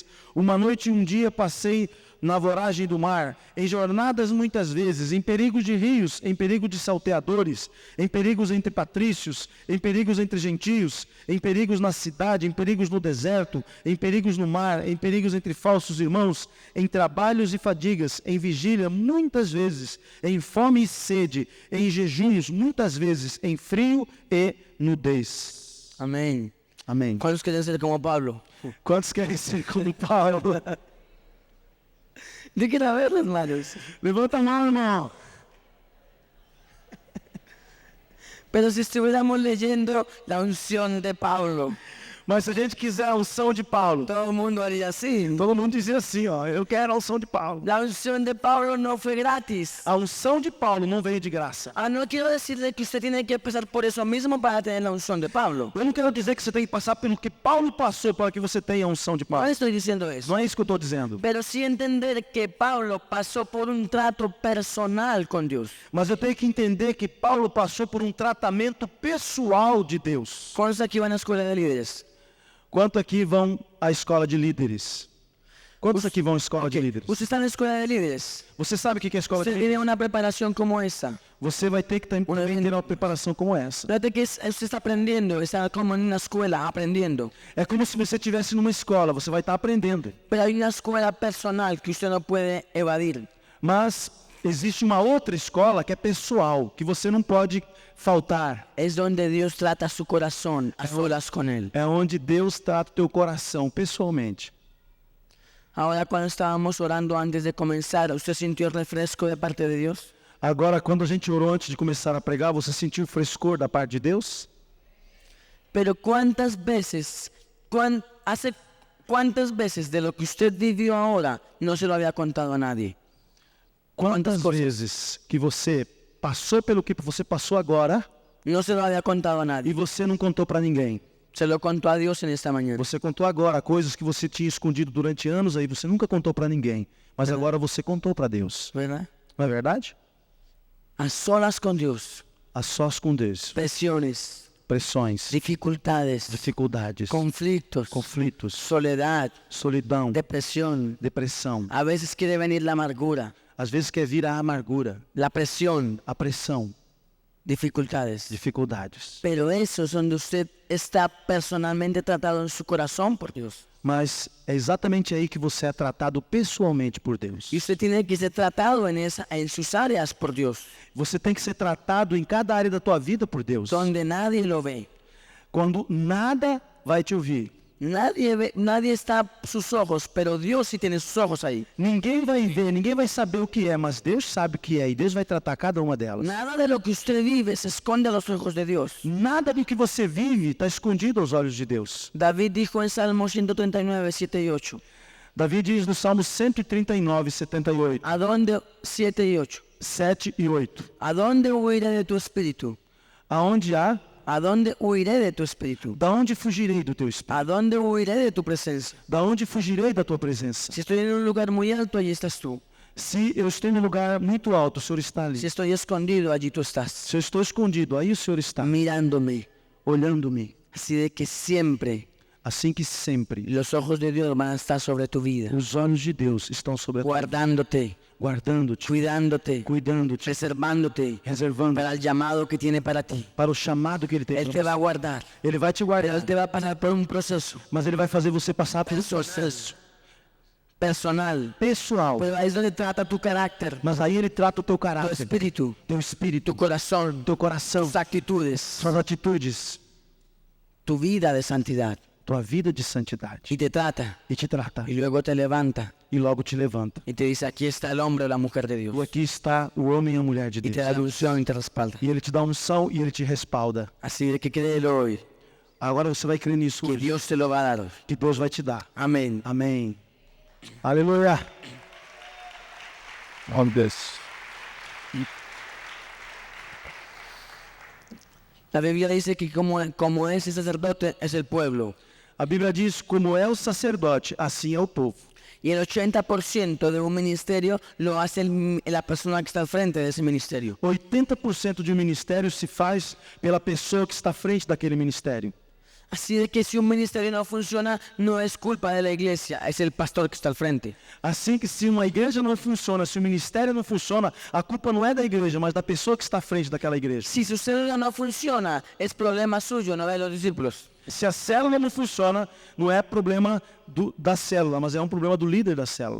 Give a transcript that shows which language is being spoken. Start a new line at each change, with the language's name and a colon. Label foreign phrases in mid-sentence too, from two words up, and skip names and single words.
Portuguese: Uma noite e um dia passei na voragem do mar, em jornadas muitas vezes, em perigos de rios, em perigo de salteadores, em perigos entre patrícios, em perigos entre gentios, em perigos na cidade, em perigos no deserto, em perigos no mar, em perigos entre falsos irmãos, em trabalhos e fadigas, em vigília muitas vezes, em fome e sede, em jejuns muitas vezes, em frio e nudez.
Spanish: Amén.
Portuguese: Amém.
Spanish: ¿Cuántos quieren ser como Pablo?
Portuguese: Quantos querem ser como Paulo?
Spanish: Digan a ver, hermanos.
Portuguese: Levanta a mão, irmão.
Spanish: Pero si estuviéramos leyendo la unción de Pablo,
Portuguese: Mas se a gente quiser a unção de Paulo,
Spanish: todo el mundo haría así.
Portuguese: todo mundo dizia assim, ó, eu quero a unção de Paulo.
Spanish: La unción de Pablo no fue gratis.
Portuguese: A unção de Paulo não veio de graça.
Spanish: No quiero decirle que usted tiene que pasar por eso mismo para tener la unción de Pablo.
Portuguese: Eu não quero dizer que você tem que passar pelo que Paulo passou para que você tenha a unção de
Spanish: No
Portuguese: Paulo.
Spanish: estoy diciendo eso.
Portuguese: Não é isso que eu estou dizendo.
Spanish: Pero sí entender que Pablo pasó por un trato personal con Dios.
Portuguese: Mas eu tenho que entender que Paulo passou por um tratamento pessoal de Deus.
Spanish: ¿Cuántos aquí van a la escuela de líderes?
Portuguese: Quanto aqui vão à escola de líderes? Quantos aqui vão à escola de líderes?
Spanish: Usted está en la escuela de líderes.
Portuguese: Você sabe o que é a escola de
Spanish: Usted
Portuguese: líderes?
Spanish: tiene una preparación como esa.
Portuguese: Você vai ter que também ter uma preparação como essa.
Spanish: Fíjate que usted está aprendiendo, está como en una escuela aprendiendo.
Portuguese: É como se você estivesse numa escola, você vai estar aprendendo.
Spanish: Pero hay una escuela personal que usted no puede evadir.
Portuguese: Mas existe uma outra escola que é pessoal, que você não pode faltar.
Spanish: Es donde Dios trata su corazón a solas con Él.
Portuguese: É onde Deus trata o teu coração pessoalmente.
Spanish: Ahora cuando estábamos orando antes de comenzar, ¿usted sintió el refresco de parte de Dios?
Portuguese: Agora, quando a gente orou antes de começar a pregar, você sentiu o frescor da parte de Deus?
Spanish: Pero ¿cuántas veces, hace cuántas veces de lo que usted vivió ahora no se lo había contado a nadie?
Portuguese: Quantas vezes que você passou pelo que você passou agora
Spanish: No se lo había contado a
Portuguese: e
Spanish: nadie.
Portuguese: você não contou para ninguém?
Spanish: Se lo contó a Dios en esta mañana.
Portuguese: Você contou agora coisas que você tinha escondido durante anos aí, você nunca contou para ninguém, mas agora você contou para Deus.
Spanish: ¿Verdad?
Portuguese: Não é verdade?
Spanish: A solas con Dios.
Portuguese: A sós com Deus.
Spanish: Presiones,
Portuguese: Pressões,
Spanish: dificultades,
Portuguese: dificuldades,
Spanish: conflictos,
Portuguese: conflitos,
Spanish: soledad,
Portuguese: solidão,
Spanish: depresión.
Portuguese: depressão.
Spanish: A veces quiere venir la amargura,
Portuguese: Às vezes quer vir a amargura,
Spanish: la presión,
Portuguese: a pressão,
Spanish: dificultades.
Portuguese: dificuldades.
Spanish: Pero eso es donde usted está personalmente tratado en su corazón por Dios.
Portuguese: Mas é exatamente aí que você é tratado pessoalmente por Deus.
Spanish: Y usted tiene que ser tratado en sus áreas por Dios,
Portuguese: Você tem que ser tratado em cada área da tua vida por Deus.
Spanish: donde nadie lo ve.
Portuguese: Quando nada vai te ouvir.
Spanish: Nadie está a sus ojos, pero Dios sí tiene sus ojos ahí.
Portuguese: Ninguém vai ver, ninguém vai saber o que é, mas Deus sabe o que é e Deus vai tratar cada uma delas.
Spanish: Nada de lo que usted vive se esconde a los ojos de Dios.
Portuguese: Nada do que você vive está escondido aos olhos de Deus.
Spanish: David dijo en Salmo 139, 7 y 8.
Portuguese: Davi diz no Salmo 139, 78,
Spanish: ¿A dónde, 7 y 8?
Portuguese: 7 e 8.
Spanish: ¿A dónde huiré de tu espíritu?
Portuguese: Aonde há,
Spanish: ¿A dónde huiré de tu espíritu?
Portuguese: da onde fugirei do teu espírito?
Spanish: ¿A dónde huiré de tu presencia?
Portuguese: Da onde fugirei da tua presença?
Spanish: Si estoy en un lugar muy alto, allí estás tú.
Portuguese: Se eu estou em um lugar muito alto, o Senhor está ali.
Spanish: Si estoy escondido, allí tú estás.
Portuguese: Se eu estou escondido, aí o Senhor está,
Spanish: Mirándome.
Portuguese: olhando-me.
Spanish: Así de que siempre
Portuguese: Assim que sempre,
Spanish: los ojos de Dios van a estar sobre tu vida.
Portuguese: os olhos de Deus estão sobre a tua vida,
Spanish: Guardándote,
Portuguese: guardando-te,
Spanish: cuidándote,
Portuguese: cuidando-te,
Spanish: preservándote
Portuguese: reservando
Spanish: para el llamado que tiene para ti.
Portuguese: para o chamado que Ele tem
Spanish: Él
Portuguese: para
Spanish: te va a
Portuguese: você.
Spanish: guardar.
Portuguese: Ele vai te
Spanish: Pero
Portuguese: guardar,
Spanish: Él te va a pasar por un proceso
Portuguese: mas Ele vai fazer você passar por um
Spanish: proceso personal.
Portuguese: pessoal.
Spanish: Pero ahí es donde trata tu carácter,
Portuguese: Mas aí Ele trata o teu
Spanish: tu
Portuguese: caráter,
Spanish: espíritu,
Portuguese: teu espírito,
Spanish: tu corazón,
Portuguese: teu coração,
Spanish: tus actitudes,
Portuguese: suas atitudes,
Spanish: tu vida de santidad.
Portuguese: tua vida de santidade.
Spanish: Y te trata.
Portuguese: E te trata.
Spanish: Y luego te levanta
Portuguese: E logo te levanta.
Spanish: y te dice, aquí está el hombre o la mujer de Dios.
Portuguese: Tu aqui está o homem e a mulher de
Spanish: Y te da
Portuguese: Deus.
Spanish: la unción y te respalda.
Portuguese: E Ele te dá unção e Ele te respalda.
Spanish: Así de que créelo hoy,
Portuguese: Agora você vai crer nisso
Spanish: que
Portuguese: hoje,
Spanish: Dios te lo va a dar hoy.
Portuguese: que Deus vai te dar.
Spanish: Amén.
Portuguese: Amém. Aleluia. On this.
Spanish: La Biblia dice que como ese sacerdote es el pueblo.
Portuguese: A Bíblia diz, como é o sacerdote, assim é o povo.
Spanish: Y el 80% de un ministerio lo hace la persona que está al frente de ese ministerio.
Portuguese: 80% de um ministério se faz pela pessoa que está à frente daquele ministério.
Spanish: Así de que si un ministerio no funciona, no es culpa de la iglesia, es el pastor que está al frente.
Portuguese: Assim que se uma igreja não funciona, se o ministério não funciona, a culpa não é da igreja, mas da pessoa que está à frente daquela igreja.
Spanish: Si su célula no funciona, es problema suyo, no de los discípulos.
Portuguese: Se a célula não funciona, não é problema da célula, mas é um problema do líder da célula.